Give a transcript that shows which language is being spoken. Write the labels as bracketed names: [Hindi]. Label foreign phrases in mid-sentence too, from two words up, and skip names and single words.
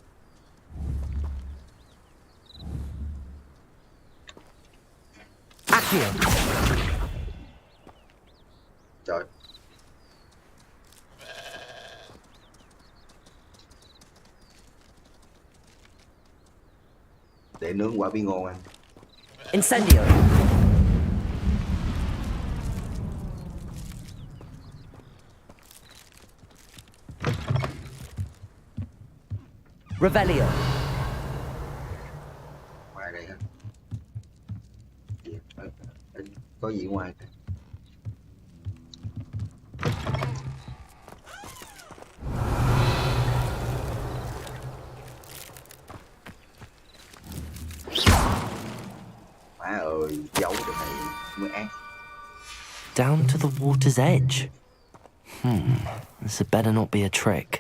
[Vietnamese] Accio. Trời. Để nướng quả bí ngô ăn. Incendio. Revelio. Ngoài đây hả? Có gì ngoài? Má ơi, giấu được này mới ác. [English] Down to the water's edge. This had better not be a trick.